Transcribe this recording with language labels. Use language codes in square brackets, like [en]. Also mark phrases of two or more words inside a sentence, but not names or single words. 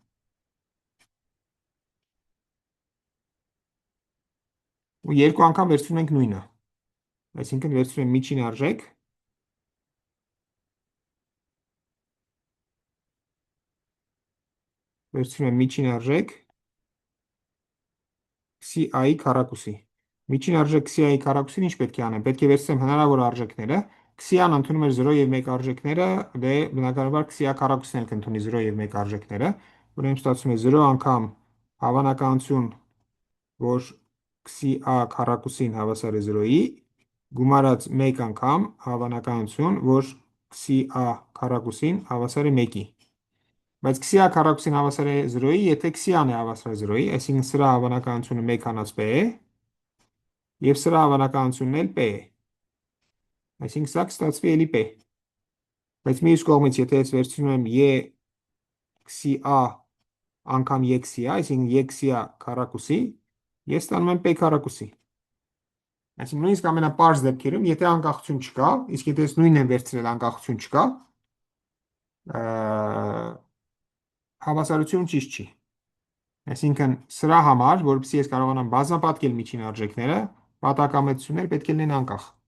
[hy] Ու երկու անգամ վերցնում ենք նույնը։ Այսինքն վերցնում եմ միջին արժեք վերցնում եմ միջին արժեք xi-ի քառակուսի։ Միջին արժեք xi-ի քառակուսին ինչ պետք է անեմ։ Պետք է վերցնեմ հնարավոր արժեքները։ Xi-ն ընդունում էր 0 եւ 1 արժեքները, դե բնականաբար xi-ը քառակուսին էլ կընդունի 0 եւ 1 արժեքները։ Ուրեմն ստացվում է 0 անգամ հավանականություն, որ xi-a քառակուսին հավասար է 0-ի, գումարած 1 անգամ հավանականություն, որ xi-a քառակուսին հավասար է 1-ի։ Բայց xi-a քառակուսին հավասար է 0-ի, եթե xi-ան է հավասար 0-ի, այսինքն սրա հավանականությունը 1 հանած p է, եւ սրա հավանականությունն էլ p է։ Այսինքն սա կստացվի էլի p։ Բայց մյուս կողմից, եթե ես վերցնում եմ e xi-a անգամ e xi-a, այսինքն e xi-a քառակուսի, ես ստանում եմ p քառակուսի։ Այսինքն նույնիսկ ամենապարզ դեպքերում, եթե անկախություն չկա, իսկ եթե ես նույնն եմ վերցրել անկախություն չկա, հավասարությունը ճիշտ չի։ Այսինքն սրա համար, որովհետեւ ես կարողանամ բազմապատկել միջին արժեքները, պատահականություններ պետք է լինեն անկախ։